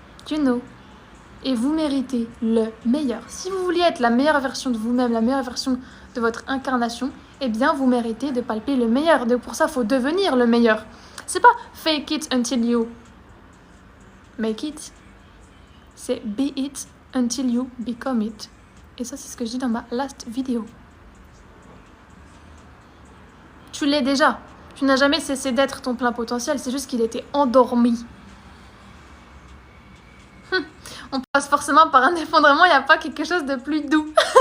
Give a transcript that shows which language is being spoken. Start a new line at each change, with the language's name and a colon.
English: You know.
French: Et vous méritez le meilleur. Si vous vouliez être la meilleure version de vous-même, la meilleure version de votre incarnation, eh bien, vous méritez de palper le meilleur. Donc pour ça, il faut devenir le meilleur. C'est pas
English: fake it until you make it.
French: C'est
English: be it until you become it.
French: Et ça, c'est ce que je dis dans ma last vidéo. Tu l'es déjà. Tu n'as jamais cessé d'être ton plein potentiel. C'est juste qu'il était endormi. On passe forcément par un effondrement, il n'y a pas quelque chose de plus doux.